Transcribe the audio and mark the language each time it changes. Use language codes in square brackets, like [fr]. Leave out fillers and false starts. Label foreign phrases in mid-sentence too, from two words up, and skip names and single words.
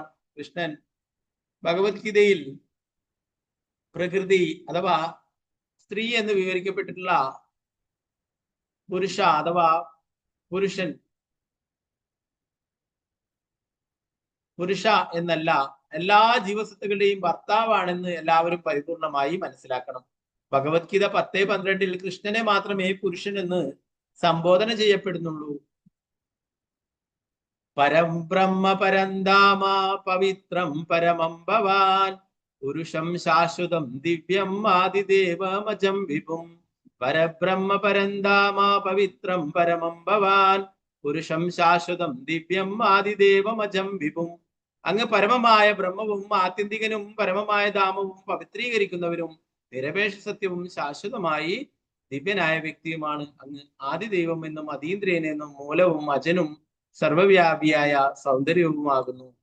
[ml] കൃഷ്ണൻ ഭഗവത്ഗീതയിൽ പ്രകൃതി അഥവാ സ്ത്രീ എന്ന് വിവരിക്കപ്പെട്ടിട്ടുള്ള പുരുഷ അഥവാ പുരുഷൻ, പുരുഷ എന്നല്ല, എല്ലാ ജീവസത്തുകളുടെയും ഭർത്താവാണെന്ന് എല്ലാവരും പരിപൂർണമായി മനസ്സിലാക്കണം. ഭഗവത്ഗീത 10:12 കൃഷ്ണനെ മാത്രമേ പുരുഷൻ എന്ന് സംബോധന ചെയ്യപ്പെടുന്നുള്ളൂ. [sa] പരം ബ്രഹ്മ പരന്ധാമ പവിത്രം പരമം ഭവാൻ പുരുഷം ശാശ്വതം ദിവ്യം ആദിദേവമജം വിഭും. പരബ്രഹ്മ പരന്ധാമ പവിത്രം പരമം ഭവാൻ പുരുഷം ശാശ്വതം ദിവ്യം ആദിദേവമജം വിഭും. [ml] അങ്ങ് പരമമായ ബ്രഹ്മവും ആത്യന്തികനും പരമമായ ധാമവും പവിത്രീകരിക്കുന്നവരും നിരപേക്ഷ സത്യവും ശാശ്വതമായി ദിവ്യനായ വ്യക്തിയുമാണ്. അങ്ങ് ആദിദൈവം എന്നും അതീന്ദ്രിയൻ എന്നും മൂലവും അജനും സർവവ്യാപിയായ സൗന്ദര്യവുമാകുന്നു.